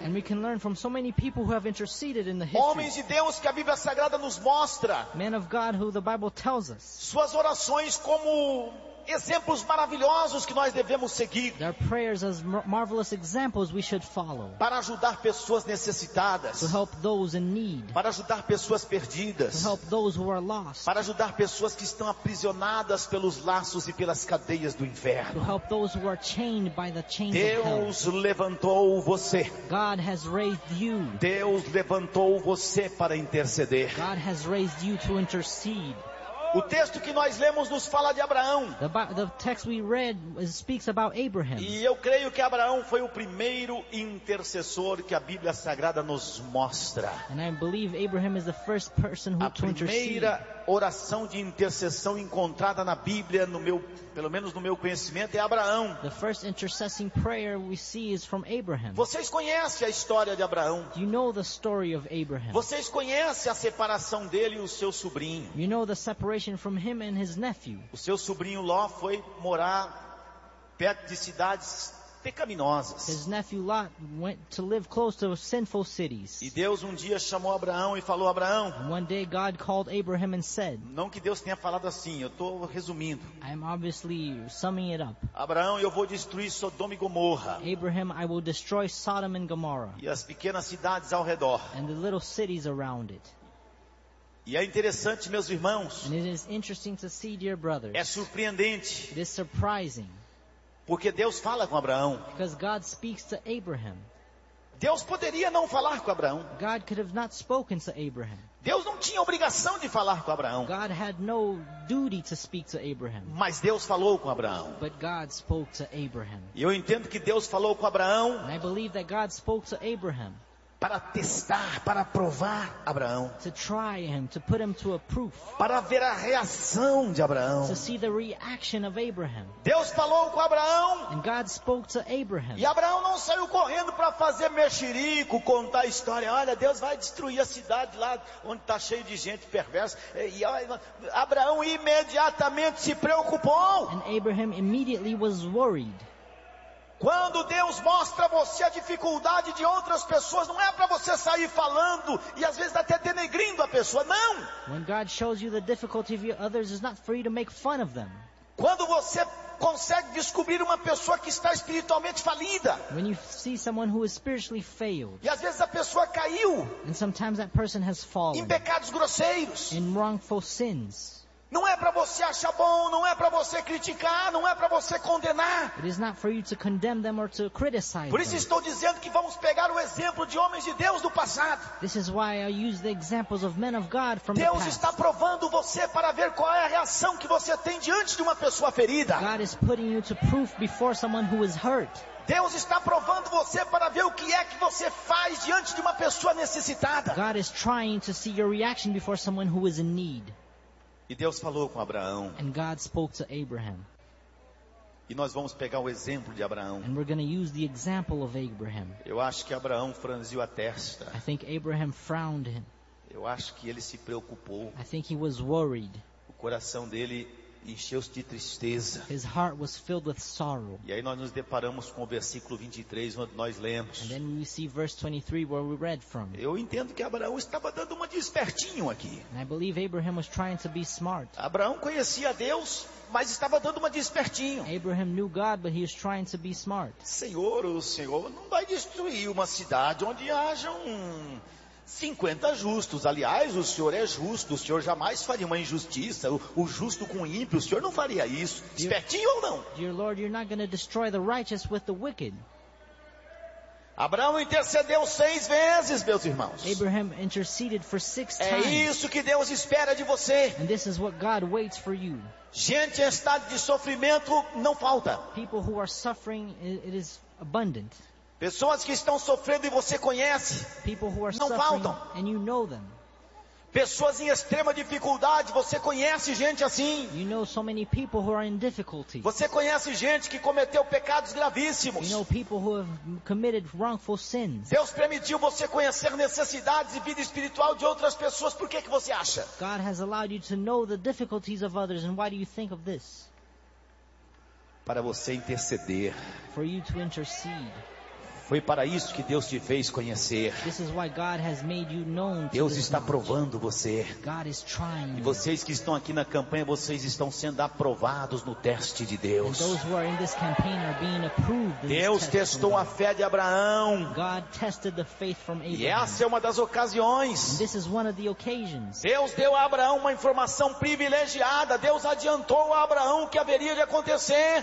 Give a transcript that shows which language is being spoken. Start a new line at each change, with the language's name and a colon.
English: And we can learn from so many people who have interceded in the history.
Portuguese: Homens de Deus que a Bíblia Sagrada nos mostra.
English: Men of God who the Bible tells us.
Portuguese: Suas orações como exemplos maravilhosos que nós devemos seguir.
English: Their prayers as marvelous examples we should follow.
Portuguese: Para ajudar pessoas necessitadas.
English: To help those in need.
Portuguese: Para ajudar pessoas perdidas.
English: To help those who are lost.
Portuguese: Para ajudar pessoas que estão aprisionadas pelos laços e pelas cadeias do inferno.
English: To help those who are chained by the chains of hell.
Portuguese: Deus levantou você.
English: God has raised you.
Portuguese: Deus levantou você para interceder.
English: God has raised you to intercede.
Portuguese: O texto que nós lemos nos fala de Abraão.
English: The text we read speaks about Abraham.
Portuguese: E eu creio que Abraão foi o primeiro intercessor que a Bíblia Sagrada nos mostra.
English: And I believe Abraham is the first person who to intercede.
Portuguese: A primeira oração de intercessão encontrada na Bíblia, pelo menos no meu conhecimento, é Abraão.
English: The first intercessing prayer we see is from Abraham.
Portuguese: Vocês conhecem a história de Abraão?
English: You know the story of Abraham.
Portuguese: Vocês conhecem a separação dele e o seu sobrinho?
English: You know the separation from him and his nephew.
Portuguese: O seu sobrinho Ló foi morar perto de cidades pecaminosas.
English: His nephew Lot went to live close to sinful cities.
Portuguese: E Deus um dia chamou Abraão e falou: Abraão.
English: One day God called Abraham and said.
Portuguese: Não que Deus tenha falado assim, eu estou resumindo.
English: I'm obviously summing it up.
Portuguese: Abraão, eu vou destruir Sodoma e Gomorra.
English: Abraham, I will destroy Sodom and Gomorrah.
Portuguese: E as pequenas cidades ao redor.
English: And the little cities around it.
Portuguese: E é interessante, meus irmãos.
English: And it is interesting to see, dear brothers.
Portuguese: É surpreendente.
English: It is surprising.
Portuguese: Porque Deus fala com Abraão.
English: Because God speaks to Abraham.
Portuguese: Deus poderia não falar com Abraão.
English: God could have not spoken to Abraham.
Portuguese: Deus não tinha obrigação de falar com Abraão.
English: God had no duty to speak to Abraham.
Portuguese: Mas Deus falou com Abraão.
English: But God spoke to Abraham.
Portuguese: E eu entendo que Deus falou com Abraão.
English: And I believe that God spoke to Abraham.
Portuguese: Para testar, para provar Abraão.
English: To try him, to put him to a proof.
Portuguese: Para ver a reação de Abraão.
English: To see the reaction of Abraham.
Portuguese: Deus falou com Abraão.
English: And God spoke to Abraham.
Portuguese: E Abraão não saiu correndo para fazer mexerico, contar a história. Olha, Deus vai destruir a cidade lá onde está cheio de gente perversa. E Abraão imediatamente se preocupou.
English: And Abraham immediately was worried.
Portuguese: Quando Deus mostra a você a dificuldade de outras pessoas, não é para você sair falando e às vezes até denegrindo a pessoa, não.
English: When God shows you the difficulty of others, it's not for you to make fun of them.
Portuguese: Quando você consegue descobrir uma pessoa que está espiritualmente falida.
English: When you see someone who is spiritually failed.
Portuguese: E às vezes a pessoa caiu.
English: And sometimes that person has fallen.
Portuguese: Em pecados grosseiros.
English: In wrongful sins.
Portuguese: Não é para você achar bom, não é para você criticar, não é para você condenar.
English: It is not for you to condemn them or to criticize.
Portuguese: Por isso estou dizendo que vamos pegar o exemplo de homens de Deus do passado.
English: This is why I use the examples of men of God from
Portuguese: Deus
English: the past.
Portuguese: Deus está provando você para ver qual é a reação que você tem diante de uma pessoa ferida.
English: God is putting you to proof before someone who is hurt.
Portuguese: Deus está provando você para ver o que é que você faz diante de uma pessoa necessitada.
English: God is trying to see your reaction before someone who is in need.
Portuguese: E Deus falou com Abraão.
English: And God spoke to Abraham.
Portuguese: E nós vamos pegar o exemplo de Abraão.
English: And we're going to use the example of Abraham.
Portuguese: Eu acho que Abraão franziu a testa.
English: I think Abraham frowned him.
Portuguese: Eu acho que ele se preocupou.
English: I think he was worried.
Portuguese: O coração dele encheu-se de tristeza.
English: His heart was filled with sorrow.
Portuguese: E aí nós nos deparamos com o versículo 23, onde nós lemos.
English: And then we see verse 23 where we read from.
Portuguese: Eu entendo que Abraão estava dando uma despertinho aqui.
English: And I believe Abraham was trying to be smart.
Portuguese: Abraão conhecia Deus, mas estava dando uma despertinho.
English: Abraham knew God, but he was trying to be smart.
Portuguese: Senhor, o Senhor não vai destruir uma cidade onde haja 50 justos. Aliás, o Senhor é justo, o Senhor jamais faria uma injustiça, o justo com o ímpio, o Senhor não faria isso. Espertinho ou não?
English: Dear Lord, you're not going to destroy the righteous with the wicked.
Portuguese: Abraão intercedeu 6 vezes, meus irmãos.
English: Abraham interceded for 6 times.
Portuguese: É isso que Deus espera de você.
English: And this is what God waits for you.
Portuguese: Gente em estado de sofrimento não falta.
English: People who are suffering, it is abundant.
Portuguese: Pessoas que estão sofrendo e você conhece, não faltam.
English: And you know them.
Portuguese: Pessoas em extrema dificuldade, você conhece gente assim.
English: You know so many people who are in difficulty.
Portuguese: Você conhece gente que cometeu pecados gravíssimos.
English: You know people who have committed wrongful sins.
Portuguese: Deus permitiu você conhecer necessidades e vida espiritual de outras pessoas. Por que você acha?
English: God has allowed you to know the difficulties of others, and why do you think of this?
Portuguese: para você interceder.
English: For you to intercede.
Portuguese: Foi para isso que Deus te fez conhecer.
English: This is why God has made you known.
Portuguese: Deus está provando você.
English: God is trying.
Portuguese: E vocês que estão aqui na campanha, vocês estão sendo aprovados no teste de Deus.
English: And those who are in this campaign are being approved.
Portuguese: Deus testou a fé de Abraão.
English: God tested the faith from Abraham.
Portuguese: E essa é uma das ocasiões.
English: And this is one of the occasions.
Portuguese: Deus deu a Abraão uma informação privilegiada. Deus adiantou a Abraão o que haveria de acontecer.